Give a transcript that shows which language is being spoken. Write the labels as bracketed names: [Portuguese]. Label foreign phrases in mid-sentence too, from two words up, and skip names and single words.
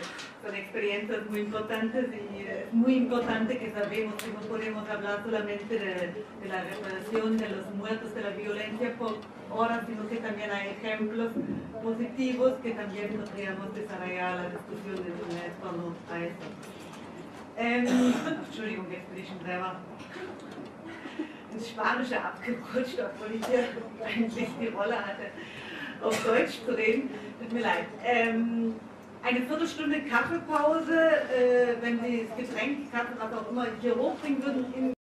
[Spanish] Son experiencias muy importantes y es muy importante que sabemos que no podemos hablar solamente de la reparación de los muertos, de la violencia por ahora, sino que también hay ejemplos positivos que también podríamos desarrollar la discusión de torno a esto. [German] Entschuldigung, jetzt bin ich schon selber ins Spanische abgerutscht, obwohl ich hier eigentlich die Rolle hatte, auf Deutsch zu reden. Tut mir leid. Eine Viertelstunde Kaffeepause, wenn Sie das Getränk, Kaffee, was auch immer, hier hochbringen würden.